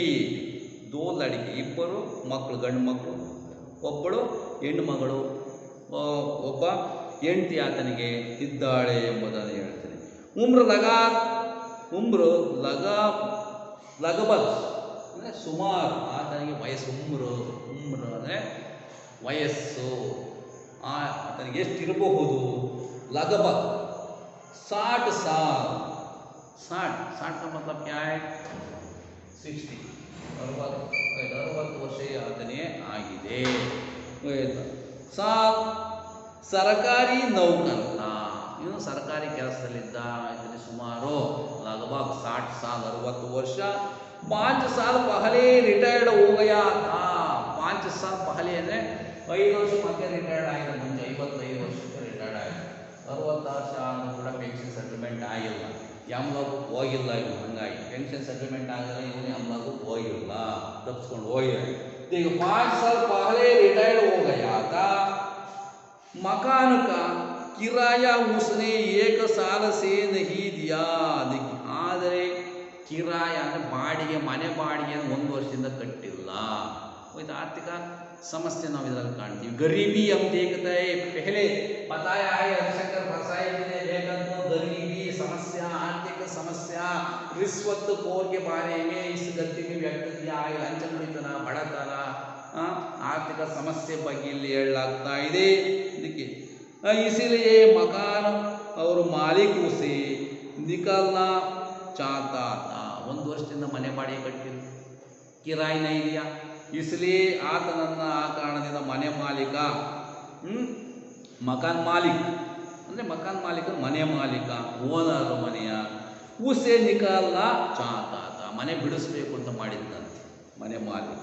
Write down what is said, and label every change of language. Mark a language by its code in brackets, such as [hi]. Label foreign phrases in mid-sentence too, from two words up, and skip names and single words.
[kn] 2 ಲಡ್ಕಿ, ಇಬ್ಬರು ಮಕ್ಕಳು, ಗಂಡು ಮಕ್ಕಳು, ಒಬ್ಬಳು ಹೆಣ್ಣು ಮಗಳು, ಒಬ್ಬ ಹೆಂಡತಿ ಆತನಿಗೆ ಇದ್ದಾಳೆ ಎಂಬುದನ್ನು ಹೇಳ್ತೀನಿ. [hi] उम्र लगभग [kn] ಅಂದರೆ ಸುಮಾರು, ಆತನಿಗೆ ವಯಸ್ಸು. ಉಮ್ರು ಅಂದರೆ ವಯಸ್ಸು, ಆತನಿಗೆ ಎಷ್ಟಿರಬಹುದು? [hi] लगभग 60 साल। 60 का मतलब क्या है? 60 60 [kn] ವರ್ಷ ಆತನೇ ಆಗಿದೆ. ಸಾಲ್ ಸರ್ಕಾರಿ ನೌಕರ, ಇವನು ಸರ್ಕಾರಿ ಕೆಲಸದಲ್ಲಿದ್ದ. ಇದರಲ್ಲಿ ಸುಮಾರು [hi] लगभग 60 साल [kn] 60 ವರ್ಷ. [hi] 5 साल पहले रिटायर्ड हो गया था. 5 साल पहले [kn] ಅಂದರೆ 5 ವರ್ಷ ಮತ್ತೆ ರಿಟೈರ್ಡ್ ಆಗಿದೆ. ಮುಂಚೆ 55 ವರ್ಷಕ್ಕೆ ರಿಟೈರ್ಡ್ ಆಗಿದೆ. 60 ವರ್ಷ ಆದರೂ ಕೂಡ ಪೆನ್ಷನ್ ಸೆಟಲ್ಮೆಂಟ್ ಆಗಿಲ್ಲ. ಯಮಲೋಕಕ್ಕೆ ಹೋಗಿಲ್ಲ ಇವನು, ಹಂಗಾಗಿ ಪೆನ್ಷನ್ ಸೆಟಲ್ಮೆಂಟ್ ಆಗಲ್ಲ, ಇವನು ಯಮಲೋಕಕ್ಕೆ ಹೋಗಿಲ್ಲ, ತಪ್ಪಿಸ್ಕೊಂಡು ಹೋಗಿಲ್ಲ. [hi] ಈಗ 5 साल पहले रिटायर्ड हो गया था, मकान का किराया उसने 1 साल से नहीं दिया. [kn] ಆದರೆ ಕಿರಾಯ ಅಂದರೆ ಬಾಡಿಗೆ, ಮನೆ ಬಾಡಿಗೆ 1 ವರ್ಷದಿಂದ ಕಟ್ಟಿಲ್ಲ. ಇದು ಆರ್ಥಿಕ समस्या ನಾವು ಇದರಲ್ಲಿ ಕಾಣ್ತೀವಿ. [hi] गरीबी हम देखते हैं, पहले बताया है हरिशंकर परसाई जी ने लेखन को, गरीबी समस्या, आर्थिक समस्या, रिश्वत खोर के बारे में इस गद्य में व्यक्त किया है. [kn] ಲಂಚಗುಳಿತನ, ಬಡತನ, ಆರ್ಥಿಕ ಸಮಸ್ಯೆ ಬಗ್ಗೆ ಇಲ್ಲಿ ಹೇಳಲಾಗ್ತಾ ಇದೆ. [hi] ಇದಕ್ಕೆ इसीलिए मकान और मालिक उसे निकालना चाहता था. [kn] 1 ವರ್ಷದಿಂದ ಮನೆ ಬಾಡಿಗೆ ಕಟ್ಟಿಲ್ಲ, ಕಿರಾಯಿನ ಇದೆಯಾ, इसलिए ಆತನನ್ನು ಆ ಕಾರಣದಿಂದ ಮನೆ ಮಾಲೀಕ, [hi] मकान मालिक [kn] ಅಂದರೆ ಮಕಾನ್ ಮಾಲೀಕ ಮನೆ ಮಾಲೀಕ, ಓನರ್ ಮನೆಯ, [hi] उसे निकालना चाहता [kn] ಮನೆ ಬಿಡಿಸ್ಬೇಕು ಅಂತ ಮಾಡಿದ್ದಂತೆ ಮನೆ ಮಾಲೀಕ.